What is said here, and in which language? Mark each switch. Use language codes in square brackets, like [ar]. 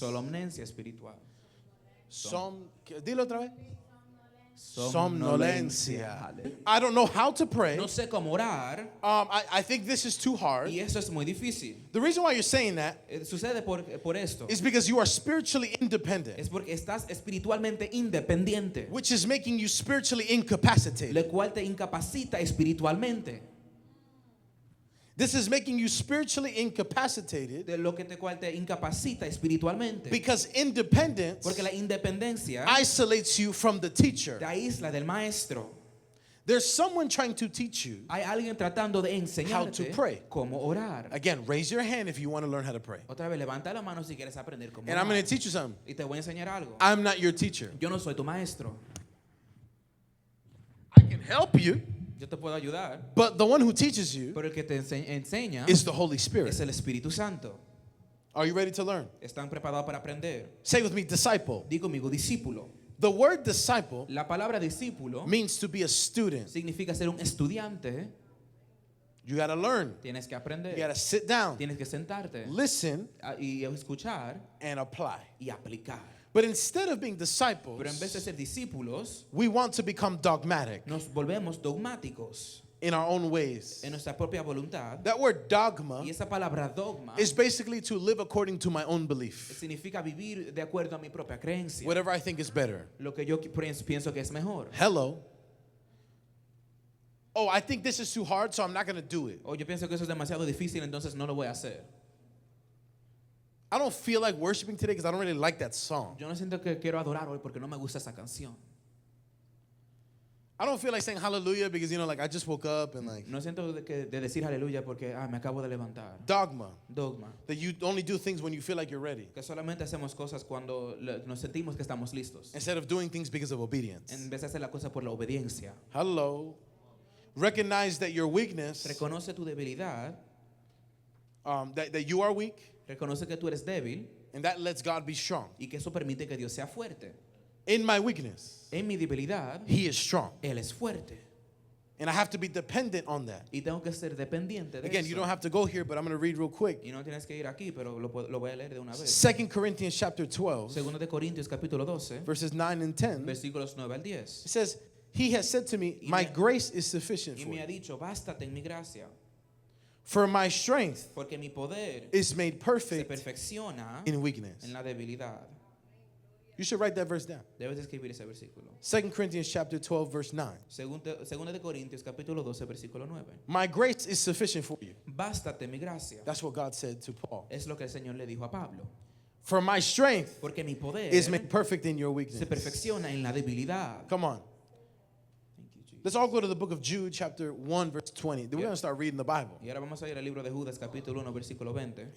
[es] Somnolencia espiritual. Dilo otra vez. Somnolencia. [en] Somnolencia. I don't know how to pray. [es] No sé cómo orar [en] I think this is too hard. [es] y eso es muy difícil. [en] The reason why you're saying that [es] Sucede por esto. [en] is because you are spiritually independent, [es] Es porque estás espiritualmente independiente, [en] which is making you spiritually incapacitated. [es] lo cual te incapacita espiritualmente. [en] This is making you spiritually incapacitated [es] De lo que cual te incapacita espiritualmente. [en] because independence [es] Porque la independencia [en] isolates you from the teacher. [es] te aísla del maestro. [en] There's someone trying to teach you. [es] Hay alguien tratando de enseñarte [en] to pray. [es] cómo orar. [en] Again, raise your hand if you want to learn how to pray. [es] Otra vez, levanta la mano si quieres aprender cómo [en] And I'm going [es] orar. [en] to teach you something. [es] Y te voy a enseñar algo. [en] I'm not your teacher. [es] Yo no soy tu maestro. [en] I can help you, [es] Yo te puedo ayudar. [en] but the one who teaches you [es] Pero el que te enseña [en] is the Holy Spirit. [es] es el Espíritu Santo. [en] Are you ready to learn? [es] ¿Están preparados para aprender? [en] Say with me, disciple. [es] Digo conmigo, discípulo. [en] The word disciple [es] La palabra discípulo [en] means to be a student. [es] significa ser un estudiante. [en] You got to learn. [es] Tienes que [en] You [es] aprender. [en] got to sit down, [es] Tienes que sentarte [en] listen, [es] y escuchar [en] and apply. [es] y aplicar. [en] But instead of being [es] Pero en vez de ser discípulos, [en] we want to become dogmatic [es] nos volvemos dogmáticos [en] in our own ways. [es] en nuestra propia voluntad. [en] That word dogma [es] Y esa palabra dogma [en] is basically to live according to my own belief. [es] significa vivir de acuerdo a mi propia creencia. [en] Whatever I think is better. [es] Lo que yo pienso que es mejor. [en] Hello. Oh, I think this is too hard, so I'm not going to do it. [es] O yo pienso que eso es demasiado difícil, entonces no lo voy a hacer. [en] I don't feel like worshiping today because I don't really like that song. [es] Yo no siento que quiero adorar hoy porque no me gusta esa canción. [en] I don't feel like saying hallelujah because, like I just woke up and like [es] No siento de decir aleluya porque me acabo de levantar. [en] dogma. [es] Dogma. [en] That you only do things when you feel like you're ready [es] Que solamente hacemos cosas cuando nos sentimos que estamos listos. [en] instead of doing things because of obedience. [es] En vez de hacer la cosa por la obediencia. [en] Hello. Recognize that your weakness, [es] Reconoce tu debilidad. [en] that you are weak, [es] Reconoce que tú eres débil [en] and that lets God be strong. [es] y que eso permite que Dios sea fuerte. [en] In my weakness, [es] En mi debilidad, [en] He is strong. [es] Él es fuerte. [en] And I have to be dependent on that. [es] Y tengo que ser dependiente de [en] Again, [es] eso. [en] you don't have to go here, but I'm going to read real quick. [es] Y no tienes que ir aquí, pero lo voy a leer de una vez. [en] 2 Corinthians chapter 12, [es] Segundo de Corintios capítulo 12, [en] verses 9 and 10. [es] versículos 9 al 10. [en] It says, He has said to me, my grace is sufficient [es] Y [en] for [es] me ha [en] you. [es] dicho, bástate en mi gracia, [en] For my strength [es] porque mi poder [en] is made perfect [es] perfecciona [en] in weakness. [es] en la debilidad. [en] You should write that verse down. [es] Debes escribir ese versículo. [en] 2 Corinthians chapter 12, verse 9. [es] Segundo de Corintios capítulo 12, versículo 9. [en] My grace is sufficient for you. [es] Bástate mi gracia. [en] That's what God said to Paul. [es] Es lo que el Señor le dijo a Pablo. [en] For my strength [es] Porque mi poder [en] is made perfect in your [es] se [en] weakness. [es] perfecciona en la debilidad. [en] Come on. Thank you, Jesus. Let's all go to the book of Jude, chapter 1, verse 20. Then we're Yeah. going to start reading the Bible. [es] Y ahora vamos a ir al libro de Judas capítulo 1, versículo 20.